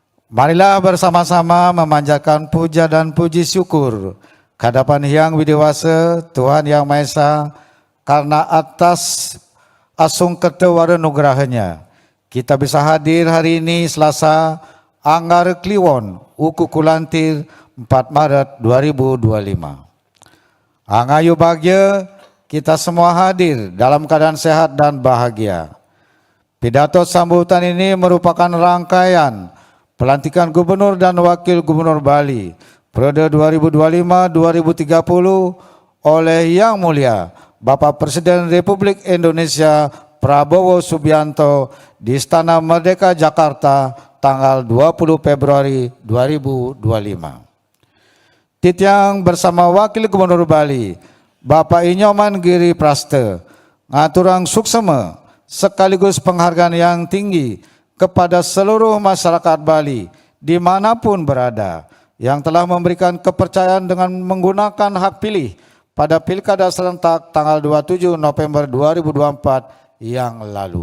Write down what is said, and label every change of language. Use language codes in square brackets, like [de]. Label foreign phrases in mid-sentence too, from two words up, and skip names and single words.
[id] Marilah bersama-sama memanjatkan puja dan puji syukur kehadapan Hyang Widiwasa, Tuhan Yang Maha Esa, karena atas [ban] asung ketewara nugerahnya, [id] kita bisa hadir hari ini Selasa, Anggar Kliwon, Uku Kulantir, 4 Maret 2025. [ban] Angayu bahagia, [id] kita semua hadir dalam keadaan sehat dan bahagia. Pidato sambutan ini merupakan rangkaian pelantikan Gubernur dan Wakil Gubernur Bali periode 2025-2030 oleh Yang Mulia Bapak Presiden Republik Indonesia Prabowo Subianto di Istana Merdeka Jakarta tanggal 20 Februari 2025. Titiang bersama Wakil Gubernur Bali Bapak Inyoman Giri Praste [ban] ngaturang suksema [id] sekaligus penghargaan yang tinggi kepada seluruh masyarakat Bali dimanapun berada yang telah memberikan kepercayaan dengan menggunakan hak pilih pada Pilkada serentak tanggal 27 November 2024 yang lalu.